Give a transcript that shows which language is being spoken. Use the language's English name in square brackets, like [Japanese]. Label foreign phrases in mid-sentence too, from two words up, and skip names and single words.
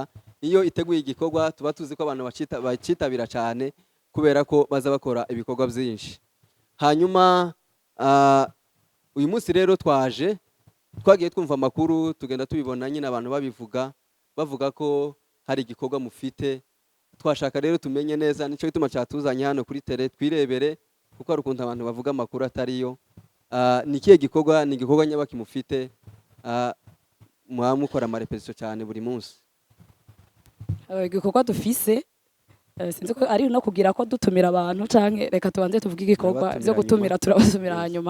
[Rundi] Iyo iteguye igikorwa tuba tuzi ko abantu bacitabira cyane kubera ko baza bakora ibikorwa byinshi. Hanyuma uyu munsi rero twagiye twumva amakuru, tugenda tubibona nyine abantu bavuga ko hari igikorwa mufite. Twashaka rero tumenye neza, nico gituma cyatuzanye hano kuri tele twirebere, kuko hari ukuntu abantu bavuga amakuru atariyo. Ni kihe gikorwa, ni igikorwa nyabaki mufite, mukora amarepetition cyane buri munsi? Igikorwa dufise, sinzi ko ari no kugira ko dutumira abantu canke reka tubanze tuvuge igikorwa byo gutumira, turabasumira hanyuma.